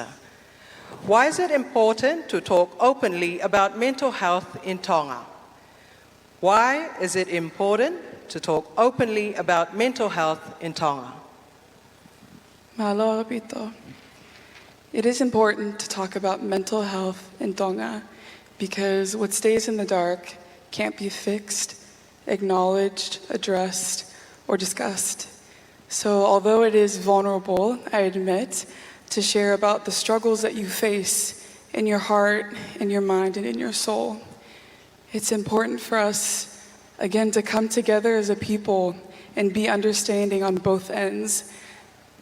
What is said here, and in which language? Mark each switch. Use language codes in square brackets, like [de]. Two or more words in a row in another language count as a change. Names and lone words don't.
[en] Why is it important to talk openly about mental health in Tonga? Why is it important to talk openly about mental health in Tonga? [to] Malo apito. [en] It is important to talk about mental health in Tonga because what stays in the dark can't be fixed, acknowledged, addressed, or discussed. So although it is vulnerable, I admit, to share about the struggles that you face in your heart, in your mind, and in your soul, it's important for us, again, to come together as a people and be understanding on both ends.